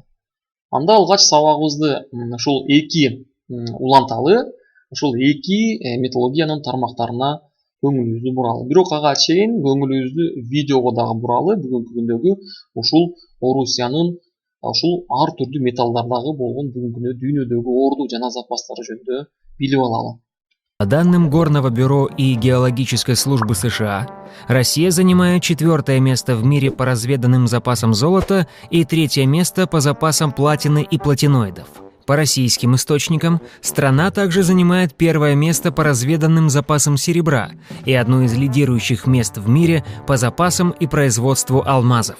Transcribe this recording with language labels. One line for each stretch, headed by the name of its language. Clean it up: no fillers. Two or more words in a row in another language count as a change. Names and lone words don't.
Kyrgyz: Анда алгач сабагыбызды ушул эки уланталы, ушул эки металлургиянын тармактарына көңүлүбүздү буралы. Бирок ага чейин көңүлүбүздү видеого дагы буралы. Бүгүнкү күндөгү ушул Орусиянын ушул ар түрдүү металлдардагы болгон бүгүнкү күндө дүйнөдөгү орду жана запастары жөнүндө билип алалы.
Russian: По данным Горного бюро и Геологической службы США, Россия занимает 4-е место в мире по разведанным запасам золота и 3-е место по запасам платины и платиноидов. По российским источникам, страна также занимает 1-е место по разведанным запасам серебра и одно из лидирующих мест в мире по запасам и производству алмазов.